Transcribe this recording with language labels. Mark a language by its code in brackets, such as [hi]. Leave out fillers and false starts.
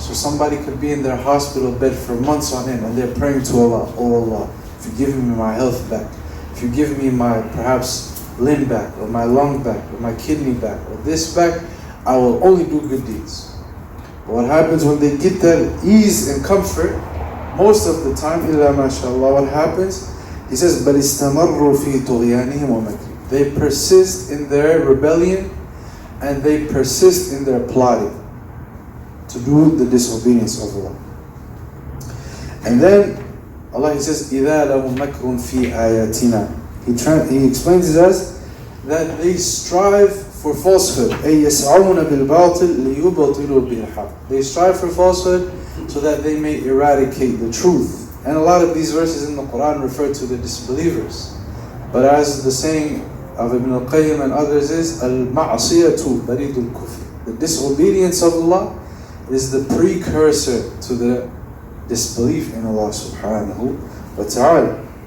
[en] So somebody could be in their hospital bed for months on end, and they're praying to Allah, oh Allah, if you give me my health back, if you give me my perhaps limb back, or my lung back, or my kidney back, or this back, I will only do good deeds. But what happens when they get that ease and comfort, most of the time, [ar] illa mashallah, [en] what happens? He says, [ar] بَلْ اسْتَمَرُّوا فِي طُغْيَانِهِمْ وَمَكْرِهِمْ. [en] They persist in their rebellion, and they persist in their plotting to do the disobedience of Allah. And then Allah, He says, [ar] إِذَا لَهُمْ مَكْرٌ فِي آيَاتِنَا. [en] He explains to us that they strive for falsehood. [ar] أي يسعون بالباطل ليبطلوا بالحق. [en] They strive for falsehood so that they may eradicate the truth. And a lot of these verses in the Quran refer to the disbelievers. But as the saying of Ibn al-Qayyim and others is, [ar] al-ma'asiyatu baridul kufr. [en] The disobedience of Allah is the precursor to the disbelief in Allah subhanahu wa ta'ala.